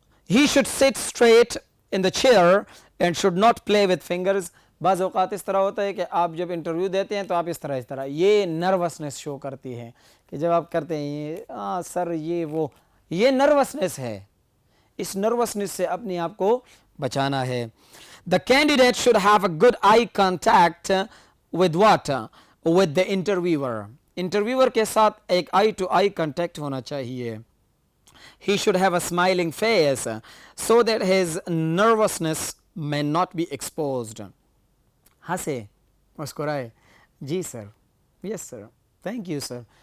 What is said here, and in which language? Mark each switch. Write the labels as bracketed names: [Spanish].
[English] He should sit straight in the chair and should not play with fingers. [Urdu] بعض اوقات اس طرح ہوتا ہے کہ آپ جب انٹرویو دیتے ہیں تو آپ اس طرح یہ نروسنس شو کرتی ہے کہ جب آپ کرتے ہیں سر یہ وہ, یہ نروسنس ہے. اس نروسنس سے اپنے آپ کو بچانا ہے. [English] The candidate should have a good eye contact with what? With the interviewer. [Urdu] Interviewer کے ساتھ ایک eye to eye contact ہونا چاہیے. [English] He should have a smiling face so that his nervousness may not be exposed. [Urdu] ہنسے, مسکرائے, جی sir, yes sir, thank you sir.